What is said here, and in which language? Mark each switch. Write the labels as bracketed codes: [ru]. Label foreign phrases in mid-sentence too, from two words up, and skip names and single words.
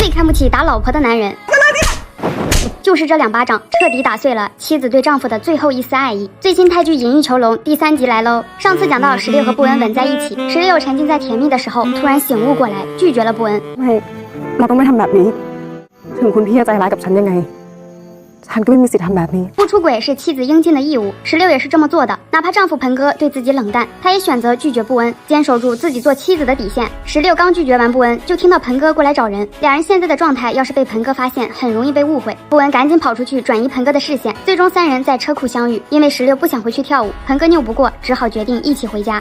[zh] 最看不起打老婆的男人。就是这2巴掌，彻底打碎了妻子对丈夫的最后一丝爱意。最新泰剧《隐喻囚笼》第3集来喽。上次讲到16和布恩吻在一起，16沉浸在甜蜜的时候，突然醒悟过来，拒绝了布恩。 [th] ไม่เราต้องไม่ทำแบบนี้ถึงคุณพี่จะใจร้ายกับฉันยังไงฉันก็ไม่มีสิทธิ์ทำแบบนี้。 [zh] 不出轨是妻子应尽的义务，16也是这么做的。哪怕丈夫盆哥对自己冷淡，她也选择拒绝布恩，坚守住自己做妻子的底线。16刚拒绝完布恩，就听到盆哥过来找人。两人现在的状态，要是被盆哥发现，很容易被误会。布恩赶紧跑出去转移盆哥的视线。最终3人在车库相遇，因为16不想回去跳舞，盆哥拗不过，只好决定一起回家。